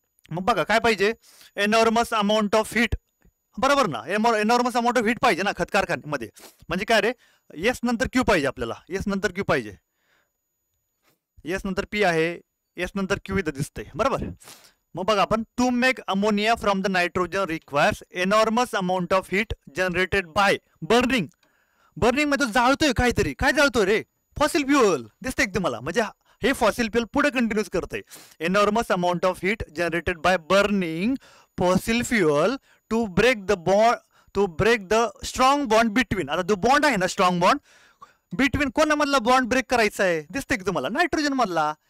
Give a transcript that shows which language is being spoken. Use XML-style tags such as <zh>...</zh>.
<mr>मग बघा काय पाहिजे,</mr> <en>enormous amount of heat,</en> <mr>बरोबर ना, एनॉर्मस अमाऊंट ऑफ हीट पाहिजे ना खत कारखान्यामध्ये. म्हणजे काय रे, येस नंतर क्यू पाहिजे आपल्याला, येस नंतर क्यू पाहिजे, येस नंतर पी आहे, येस नंतर क्यू इथं दिसतंय, बरोबर. मग बघा आपण,</mr> <en>To make ammonia from the nitrogen requires enormous amount of heat generated by burning.</en> <mr>Burning मध्ये जाळतोय काहीतरी, काय जाळतोय रे, फॉसिल फ्युअल दिसतंय तुम्हाला. म्हणजे हे फॉसिल फ्युअल पुढे कंटिन्यूस करतंय.</mr> <en>Enormous amount of heat generated by burning fossil fuel to break the strong bond between.</en> <mr>आता जो बॉन्ड आहे ना,</mr> <en>strong bond between,</en> <mr>कोणामधला bond break करायचा आहे, दिसतंय की तुम्हाला, नायट्रोजन मधला.</mr>